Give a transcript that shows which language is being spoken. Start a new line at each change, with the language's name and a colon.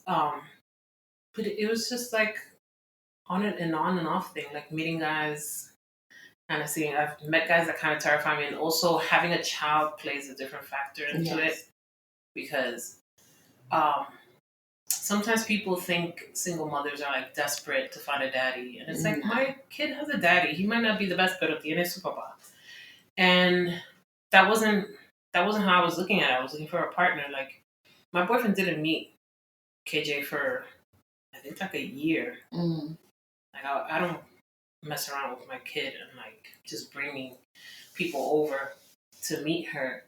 English: But it was just like on and off thing, like meeting guys, kind of seeing. I've met guys that kind of terrify me, and also having a child plays a different factor into it because sometimes people think single mothers are like desperate to find a daddy, and it's like my kid has a daddy. He might not be the best,
Spanish: pero tiene su papá.
English: And that wasn't how I was looking at it. I was looking for a partner. Like, my boyfriend didn't meet KJ for I think like a year. Like, I don't mess around with my kid and like just bringing people over to meet her.